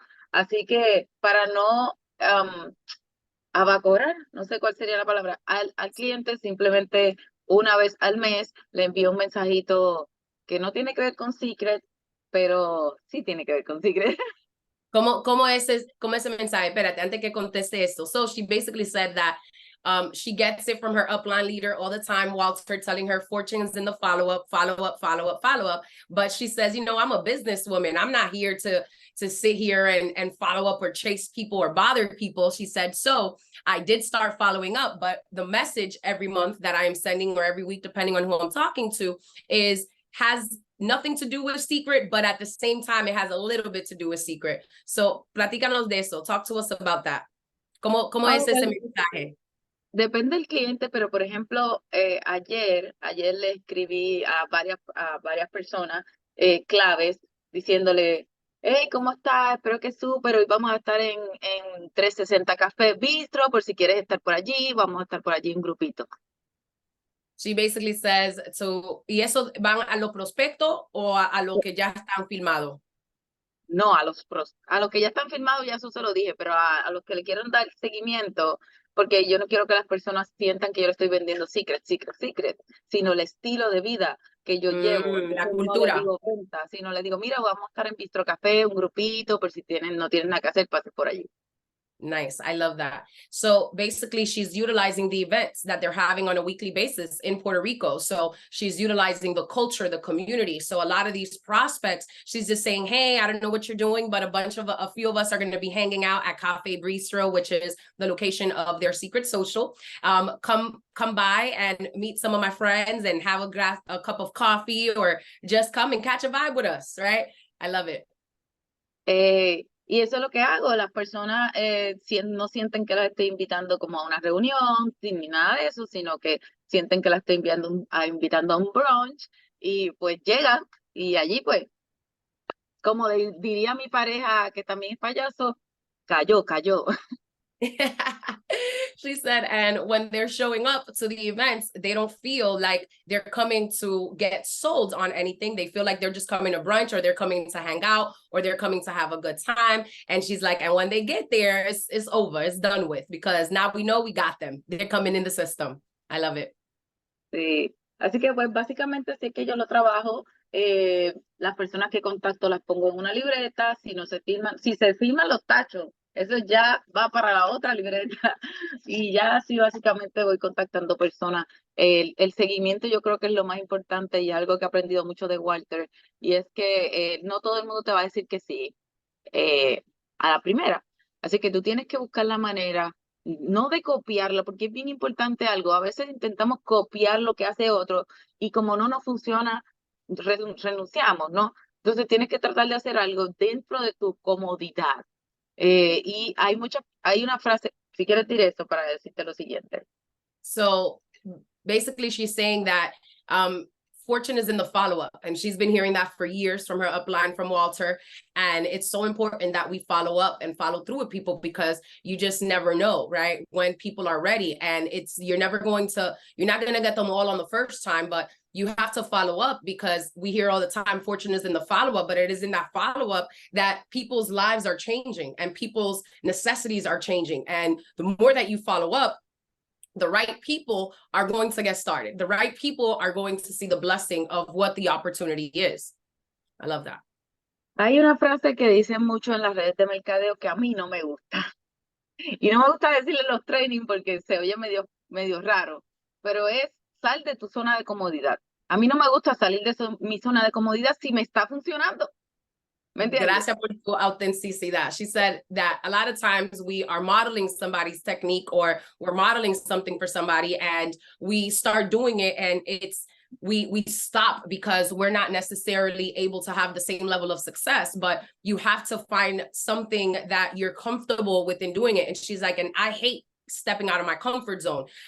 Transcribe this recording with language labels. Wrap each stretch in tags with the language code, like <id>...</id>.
<es>Así que para no abacorar, no sé cuál sería la palabra, al cliente, simplemente una vez al mes le envío un mensajito que no tiene que ver con Seacret, pero sí tiene que ver con Seacret. ¿Cómo ese mensaje? Espérate, antes que conteste esto.</es> <en>So she basically said that She gets it from her upline leader all the time, Walter, telling her fortunes in the follow-up, follow-up, follow-up, follow-up. But she says, you know, I'm a businesswoman. I'm not here to sit here and follow up or chase people or bother people. She said, so I did start following up, but the message every month that I am sending, or every week, depending on who I'm talking to, has nothing to do with Seacret, but at the same time, it has a little bit to do with Seacret.</en> <es>So, platícanos de eso.</es> <en>Talk to us about that.</en> <es>¿Cómo es ese mensaje? Depende del cliente, pero por ejemplo, ayer le escribí a varias personas claves diciéndole, hey, ¿cómo estás? Espero que súper. Hoy vamos a estar en 360 Café Bistro, por si quieres estar por allí, vamos a estar por allí en grupito.</es> <en>She basically says, so,</en> <es>¿y eso van a los prospectos o a lo que ya están filmados? No, a los que ya están firmados, ya eso se lo dije, pero a los que le quieren dar seguimiento, porque yo no quiero que las personas sientan que yo le estoy vendiendo secret, sino el estilo de vida que yo llevo. La Entonces, no les cultura. digo venta, sino les digo, mira, vamos a estar en Bistro Café, un grupito, por si no tienen nada que hacer, pasen por allí.</es> <en>Nice. I love that. So basically, she's utilizing the events that they're having on a weekly basis in Puerto Rico. So she's utilizing the culture, the community. So a lot of these prospects, she's just saying, hey, I don't know what you're doing, but a few of us are going to be hanging out at Cafe Bistro, which is the location of their secret social. Come by and meet some of my friends and have a cup of coffee, or just come and catch a vibe with us, right? I love it.</en> <es>Y eso es lo que hago. Las personas no sienten que las estoy invitando como a una reunión, ni nada de eso, sino que sienten que las estoy invitando a un brunch, y pues llegan, y allí pues, como diría mi pareja, que también es payaso, cayó.</es> <en>She said, and when they're showing up to the events, they don't feel like they're coming to get sold on anything. They feel like they're just coming to brunch, or they're coming to hang out, or they're coming to have a good time. And she's like, and when they get there, it's over, it's done with, because now we know we got them. They're coming in the system. I love it.</en> <es>Sí, así que pues básicamente sí que yo lo trabajo. Las personas que contacto las pongo en una libreta. Si se firman los tachos, eso ya va para la otra libreta. Y ya así básicamente voy contactando personas. El seguimiento yo creo que es lo más importante, y algo que he aprendido mucho de Walter, y es que no todo el mundo te va a decir que sí a la primera. Así que tú tienes que buscar la manera, no de copiarlo, porque es bien importante algo. A veces intentamos copiar lo que hace otro, y como no nos funciona, renunciamos, ¿no? Entonces tienes que tratar de hacer algo dentro de tu comodidad. Y hay una frase, si quieres decir esto para decirte lo siguiente.</es> <en>So basically, she's saying that fortune is in the follow-up, and she's been hearing that for years from her upline, from Walter. And it's so important that we follow up and follow through with people, because you just never know, right, when people are ready. And you're not going to get them all on the first time, but you have to follow up, because we hear all the time fortune is in the follow-up, but it is in that follow-up that people's lives are changing and people's necessities are changing. And the more that you follow up, the right people are going to get started. The right people are going to see the blessing of what the opportunity is. I love that.</en> <es>Hay una frase que dicen mucho en las redes de mercadeo que a mí no me gusta. Y no me gusta decirle en los training porque se oye medio raro, pero es: sal de tu zona de comodidad. A mí no me gusta salir de mi zona de comodidad si me está funcionando. Gracias por tu autenticidad.</es> <en>She said that a lot of times we are modeling somebody's technique, or we're modeling something for somebody, and we start doing it, and we stop because we're not necessarily able to have the same level of success. But you have to find something that you're comfortable with in doing it. And she's like, and I hate stepping out of my comfort zone.</en>